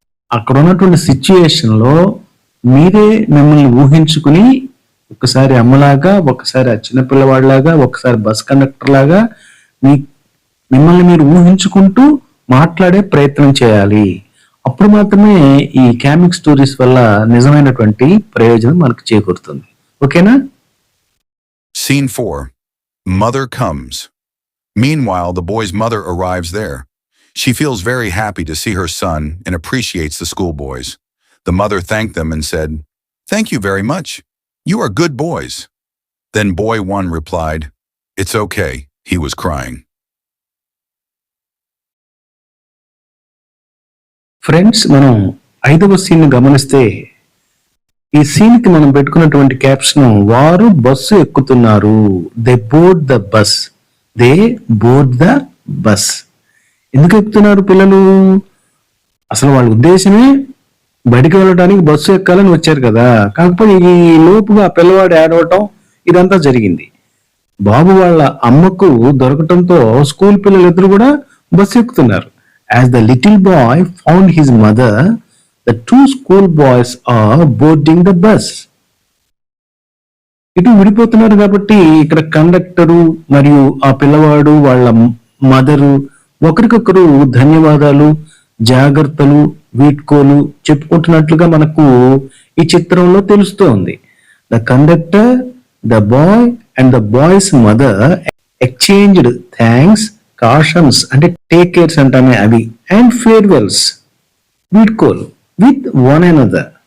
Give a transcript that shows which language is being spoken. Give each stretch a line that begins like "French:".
Telugu: అక్కడ ఉన్నటువంటి సిచ్యుయేషన్ లో మీరే మిమ్మల్ని ఊహించుకుని, ఒకసారి అమ్మలాగా, ఒకసారి ఆ చిన్నపిల్లవాడిలాగా, ఒకసారి బస్ కండక్టర్ లాగా మిమ్మల్ని మీరు ఊహించుకుంటూ మాట్లాడే ప్రయత్నం చేయాలి. అప్పుడు మాత్రమే ఈ కామిక్ స్టోరీస్ వల్ల నిజమైనటువంటి ప్రయోజనం మనకు చేకూరుతుంది. ఓకేనా?
English: Scene 4. Mother comes. Meanwhile, the boy's mother arrives there. She feels very happy to see her son and appreciates the schoolboys. The mother thanked them and said, "Thank you very much. You are good boys." Then boy 1 replied, "It's okay. He was crying."
Telugu: Friends, మనం 5వ scene గమనిస్తే ఈ scene కి మనం పెట్టుకున్నటువంటి caption, వారు bus ఎక్కుతున్నారు.
English: They board the bus. They board the bus.
Telugu: ఎందుకు ఎక్కుతున్నారు పిల్లలు? అసలు వాళ్ళ ఉద్దేశమే బడికి వెళ్ళడానికి బస్సు ఎక్కాలని వచ్చారు కదా. కాకపోతే ఈ లోపుగా పిల్లవాడు ఏడవటం ఇదంతా జరిగింది. బాబు వాళ్ళ అమ్మకు దొరకటంతో స్కూల్ పిల్లలిద్దరు కూడా బస్సు ఎక్కుతున్నారు.
English: As the little boy found his mother, the 2 school boys are boarding the bus.
Telugu: ఇటు విడిపోతున్నారు కాబట్టి ఇక్కడ కండక్టరు మరియు ఆ పిల్లవాడు వాళ్ళ మదరు ఒకరికొకరు ధన్యవాదాలు, జాగ్రత్తలు, వీడ్కోలు చెప్పుకుంటున్నట్లుగా మనకు ఈ చిత్రంలో తెలుస్తోంది.
English: the conductor, the boy and the boy's mother exchanged thanks, cautions అంటే take cares
Telugu: అంటామే అవి,
English: And farewells, వీడ్కోల్ with one another.